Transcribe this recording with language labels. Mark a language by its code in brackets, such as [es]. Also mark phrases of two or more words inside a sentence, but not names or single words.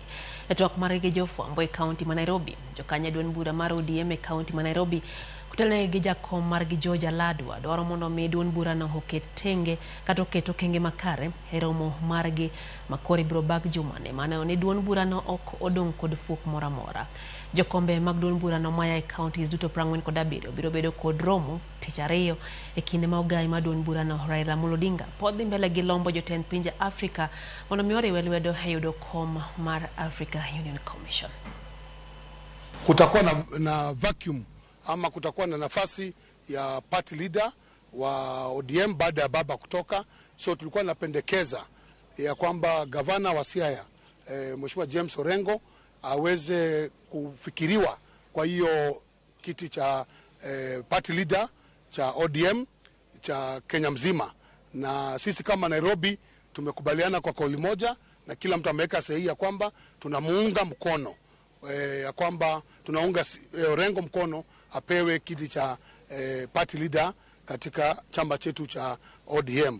[luo] E twak mar gi jofwambo e kaunti ma Nairobi, jokanyo duond bura mar ODM e kaunti ma Nairobi kutelne gi jakom mar gi George Aladwa dwaro mondo mi duond burano oket tenge kata oketo kenge makare e romo margi makori biro bag jumane mane oni duond burano ok odong kod fuok mora mora. Jokombe mag duond burano maya e counties duto 47 biro bedo kod romo tich ariyo e kinde ma ogai ma duond burano Raila Amolo Odinga pod dhi mbele gi lombo jotend pinje Afrika mondo mi oriwe lwedo e yudo kom mar Africa Union Commission. [sw] Kutakuwa na vacuum ama kutakuwa na nafasi ya [en] party leader [sw] wa ODM baada ya baba kutoka, so tulikuwa napendekeza ya kwamba gavana wa Siaya Mheshimiwa James Orengo aweze kufikiriwa kwa hiyo kiti cha [en] party leader [sw] cha ODM cha Kenya mzima, na sisi kama Nairobi tumekubaliana kwa kauli moja na kila mtu ameweka sahihi ya kwamba tunamuunga mkono ya kwamba tunaunga Orengo mkono apewe kiti cha [en] party leader [sw] katika chama chetu cha ODM.